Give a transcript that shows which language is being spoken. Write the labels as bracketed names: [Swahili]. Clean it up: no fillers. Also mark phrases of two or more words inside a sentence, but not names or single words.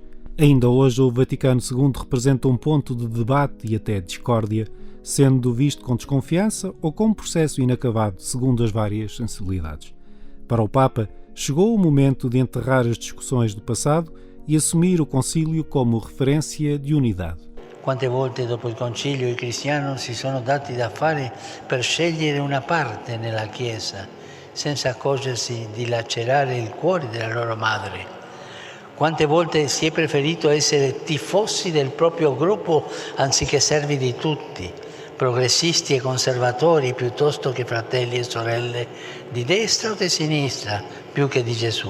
[Portuguese] Ainda hoje o Vaticano II representa um ponto de debate e até discórdia, sendo visto com desconfiança ou com um processo inacabado, segundo as várias sensibilidades. Para o Papa, chegou o momento de enterrar as discussões do passado e assumir o concílio como referência de unidade. [Italian] Quante volte dopo il concilio i cristiani si sono dati da fare per scegliere una parte nella Chiesa, senza accorgersi di lacerare il cuore della loro madre. Quante volte si è preferito essere tifosi del proprio gruppo anziché servi di tutti, progressisti e conservatori piuttosto che fratelli e sorelle di destra o di sinistra, più che di Gesù.